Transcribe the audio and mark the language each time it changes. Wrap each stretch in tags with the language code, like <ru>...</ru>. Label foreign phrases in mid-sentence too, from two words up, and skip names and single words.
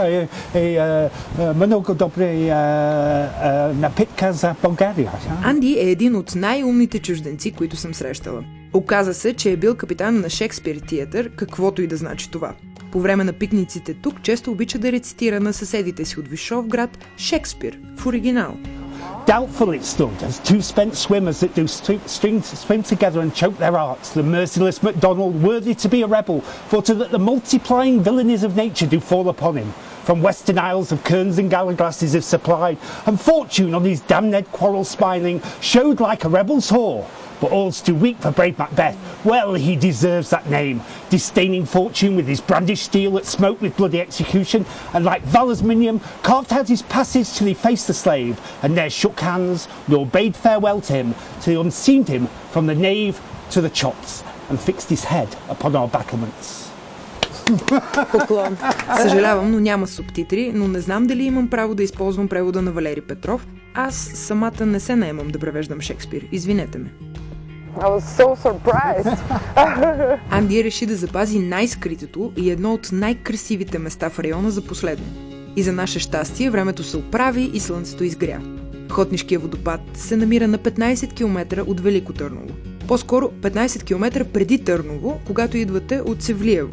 <bg>Много добре напитка за България. Анди е един от най-умните чужденци, които съм срещала. Оказа се, че е бил капитан на Шекспир театър, каквото и да значи това. По време на пикниците тук често обича да рецитира на съседите си от Вишовград Шекспир в оригинал.</bg> <en>Doubtful it stood as two spent swimmers that do swim together and choke their hearts. The merciless MacDonald, worthy to be a rebel, thought that the multiplying villainies of nature do fall upon him. From western isles of kerns and gallaglasses have supplied, and fortune on his damned quarrel smiling showed like a rebel's whore. But all's too weak for brave Macbeth. Well, he deserves that name, disdaining fortune with his brandished steel that smote with bloody execution, and like Valor's minion, carved out his passage till he faced the slave, and ne'er shook hands, nor bade farewell to him, till he unseamed him from the nave to the chops, and fixed his head upon our battlements.</en> <bg>Поклон. Съжалявам, но няма субтитри, но не знам дали имам право да използвам превода на Валери Петров. Аз самата не се наемам да превеждам Шекспир. Извинете ме.</bg> <en>I was so surprised.</en> <bg>Анди реши да запази най-скритото и едно от най-красивите места в района за последно. И за наше щастие времето се оправи и слънцето изгря. Хотнишкия водопад се намира на 15 км от Велико Търново. По-скоро 15 км преди Търново, когато идвате от Севлиево.</bg>